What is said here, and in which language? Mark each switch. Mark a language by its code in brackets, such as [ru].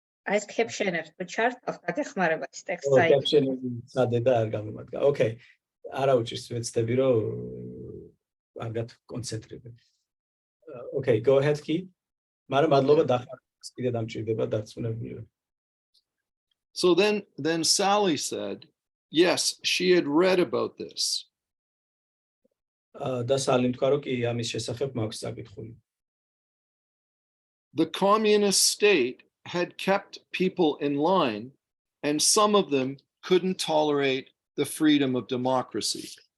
[ka] ეს კეპშენებს თუ ჩართავს დაგეხმარებათ ტექსტს აი. კეპშენები სადე და არ გამომადგა. Okay. არა უჭირს ვეცდები რომ კარგად კონცენტრირდე. Okay, go ahead, Keith. მაგრამ მადლობა დახმარებას კიდე დამჭირდება დარწმუნებული. [en] So then Sally said, yes, she had read about this. [ka] და სალიმ თქვა რომ კი ამის შესახებ მაქვს საკითხული. [en] The communist state had kept people in line, and some of them couldn't tolerate the freedom of democracy.